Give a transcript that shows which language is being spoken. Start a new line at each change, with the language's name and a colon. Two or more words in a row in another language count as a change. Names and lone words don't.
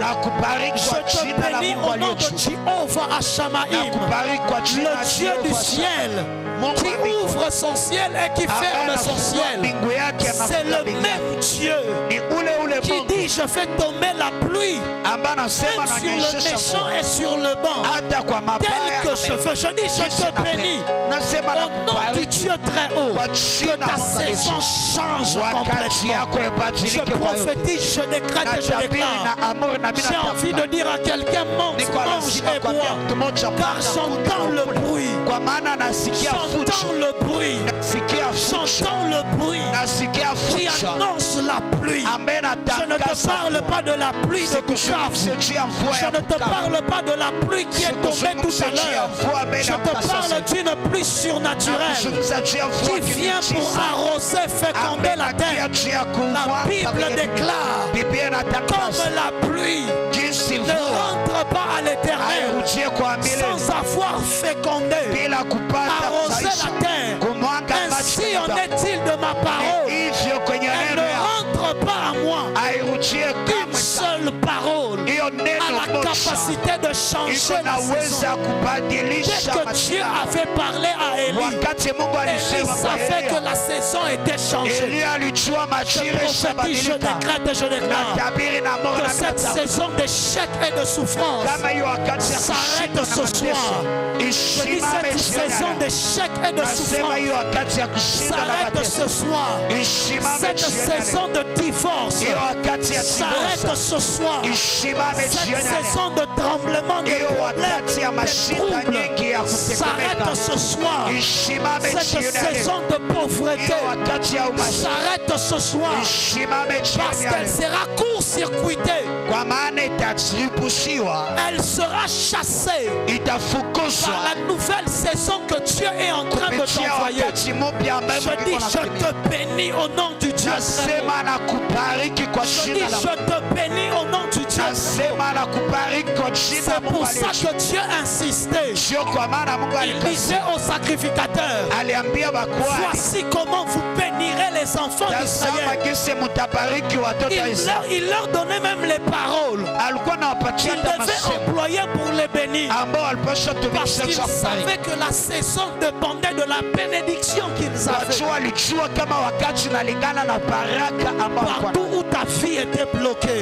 Swahili: Nakubariki
French: Je
Swahili: kwa
French: te
Swahili: jina la
French: bénis
Swahili: Mungu
French: au nom
Swahili: aliye
French: de
Swahili: juu.
French: Jéhovah Hashamaïm,
Swahili: Nakubariki kwa jina la
French: le Dieu du
Swahili: Jehova.
French: ciel,
Swahili: Mungu
French: qui
Swahili: wa mbinguni.
French: ouvre son ciel et qui ferme son ciel.
Swahili: Mbingu yake
French: C'est
Swahili: anafunga
French: le
Swahili: mbingu yake.
French: même Dieu
Swahili: Ni ule
French: qui
Swahili: Mungu
French: dit je fais tomber la pluie
Swahili: ambaye anasema
French: même sur le
Swahili: ananyeshesha
French: méchant
Swahili: mvua
French: et sur le banc.
Swahili: hata kwa mabaya
French: Tel que je veux, je dis je te bénis.
Swahili: nasema
French: Au nom du
Swahili: nakubariki
French: Dieu très haut,
Swahili: kwa
French: que
Swahili: jina
French: ta
Swahili: la Mungu aliye
French: saison
Swahili: juu.
French: change
Swahili: Wakati
French: complètement.
Swahili: yako
French: Je
Swahili: ibadilike kwa yote.
French: prophétise, je décrète et je
Swahili: Natabiri
French: déclare.
Swahili: na amuru na
French: J'ai envie de dire à quelqu'un, monte,
Swahili: niko
French: mange
Swahili: lazima
French: et
Swahili: kuambia
French: bois.
Swahili: mtu mmoja
French: Car
Swahili: panda
French: j'entends le bruit.
Swahili: kwa maana nasikia fujo
French: J'entends le bruit.
Swahili: nasikia fujo
French: J'entends le bruit
Swahili: nasikia
French: qui
Swahili: fujo
French: annonce la pluie.
Swahili: ambaye
French: Je ne te parle pas de la pluie de Bukavu. Je ne te parle pas de la pluie qui est tombée tout à l'heure. Je te parle d'une pluie surnaturelle qui vient pour arroser, féconder la terre. La Bible déclare, comme la pluie ne rentre rentre pas à l'éternel
Swahili: airudie kwa milele
French: sans avoir fécondé,
Swahili: bila kupata
French: arrosé
Swahili: maisha,
French: la terre.
Swahili: kumwaga
French: Ainsi
Swahili: maji.
French: en est-il de ma parole.
Swahili: Hivyo kwenye
French: Elle
Swahili: neno
French: ne
Swahili: yako
French: rentre pas à moi.
Swahili: airudie
French: Une
Swahili: kama
French: seule parole
Swahili: hiyo
French: a
Swahili: neno
French: la
Swahili: moja
French: capacité de changer
Swahili: iko
French: la saison.
Swahili: naweza kubadilisha
French: Dès que Dieu
Swahili: maisha.
French: avait parlé à Élie,
Swahili: Wakati Mungu
French: Élie
Swahili: alisema kwa
French: savait que
Swahili: Elia,
French: la saison était changée.
Swahili: Elia alijua
French: Je
Swahili: majira
French: prophétise, je
Swahili: ishabadilika.
French: décrète et je déclare
Swahili: Natabiri na Mungu
French: que cette
Swahili: na
French: saison d'échec et de souffrance
Swahili: kama hiyo wakati ya
French: s'arrête
Swahili: kushinda na
French: ce
Swahili: mateso
French: soir. Je dis
Swahili: isimame
French: cette saison
Swahili: jioni.
French: d'échec et de
Swahili: Nasema hiyo
French: souffrance
Swahili: wakati ya kushinda na
French: s'arrête
Swahili: mateso
French: ce soir.
Swahili: isimame
French: Cette
Swahili: jioni.
French: saison de divorce
Swahili: Hiyo wakati ya
French: s'arrête
Swahili: divorce
French: ce soir.
Swahili: isimame
French: Cette
Swahili: jioni.
French: saison de tremblement, de
Swahili: Hiyo
French: problèmes,
Swahili: wakati ya
French: de
Swahili: mashida nyingi ya
French: troubles s'arrête
Swahili: kutetemeka
French: ce soir.
Swahili: isimame
French: Cette
Swahili: jioni.
French: saison de pauvreté
Swahili: Hiyo wakati ya umaskini
French: s'arrête ce soir.
Swahili: isimame
French: Parce
Swahili: jioni.
French: qu'elle sera court-circuitée.
Swahili: Kwa maana itaripushiwa,
French: Elle sera chassée
Swahili: itafukuzwa
French: par la nouvelle saison que Dieu est en train de
Swahili: kupitia
French: t'envoyer.
Swahili: wakati mpya ambaye
French: Je
Swahili: Mungu
French: dis,
Swahili: iko
French: je
Swahili: anakutumia.
French: te bénis au nom du Dieu très haut.
Swahili: Nasema na kubariki kwa
French: Je dis,
Swahili: jina la
French: je te bénis au nom du Dieu très haut.
Swahili: Nasema na kubariki kwa jina la
French: C'est
Swahili: Mungu
French: pour ça
Swahili: aliye juu.
French: que Dieu insistait.
Swahili: Sio kwa maana Mungu
French: Il
Swahili: alikasema,
French: disait aux sacrificateurs,
Swahili: aliambia bakwani,
French: voici comment vous bénirez les enfants
Swahili: tazama
French: d'Israël.
Swahili: jinsi mtabariki watoto wa Israeli.
French: Il leur donnait même les paroles
Swahili: Alikuwa anawapatia
French: qu'il
Swahili: hata
French: devait
Swahili: masemo
French: employer pour les bénir.
Swahili: ambao walipaswa
French: Parce
Swahili: tumikisha
French: qu'ils
Swahili: kubariki.
French: savaient que la saison dépendait de la bénédiction qu'ils avaient.
Swahili: Watu walijua kama wakati unalingana na baraka ambao walikuwa
French: Partout où ta vie était bloquée,